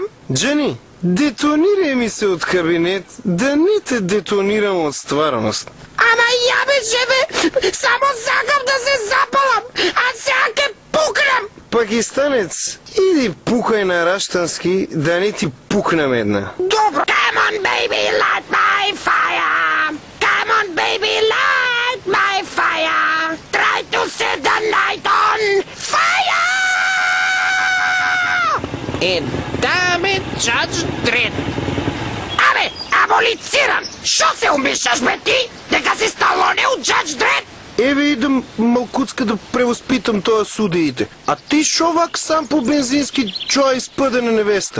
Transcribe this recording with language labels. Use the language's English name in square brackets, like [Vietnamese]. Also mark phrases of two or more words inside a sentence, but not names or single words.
[Macedonian] Джани, детонирај ми се од кабинет, да не те детонирам од стварност. Ама ја бе, шефе, само сакам да се запалам, а сега ке пукнам. Пакистанец, иди пукај на раштански, да не ти пукнам една. Добро. [English] Come on, baby, light my fire. Come on, baby, light my fire. Try to set the night on fire. [Macedonian] И даме Judge Dredd. Абе, аболициран. Шо се умишаш, бе, ти? Дека си Сталоне у Judge Dredd? Еве идам малкуцка да превоспитам тоа судиите. А ти шо вак сам по бензински чоја испадена невеста?